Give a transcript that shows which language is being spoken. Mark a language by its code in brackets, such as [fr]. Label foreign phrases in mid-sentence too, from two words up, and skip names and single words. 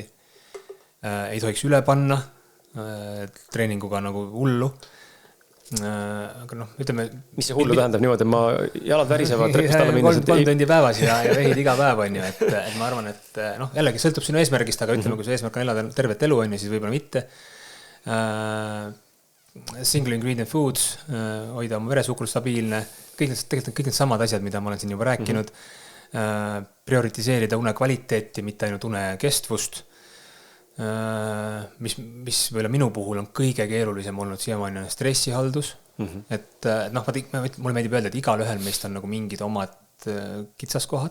[et] Ei tohiks üle panna treeninguga nagu hullu. Aga noh, ütleme... Mis see hullu tähendab niimoodi, et ma jalad värisevad trepist alla minnes? 3 tundi päevas ja vehid iga päev on ju, et ma arvan, et noh, jällegi sõltub sinu eesmärgist, aga ütleme, kui see eesmärk on elada tervet elu on ju, siis võib-olla mitte. [en] Single ingredient foods, [et] hoida oma veresuhkur stabiilne, kõik need samad asjad, mida ma olen siin juba rääkinud, prioritiseerida une kvaliteeti, mitte ainult une kestvust, mis võib-olla minu puhul on kõige keerulisem olnud siiamaani on stressihaldus, et noh, mulle meeldib öelda, et igal ühel meist on nagu mingid omad kitsaskohad.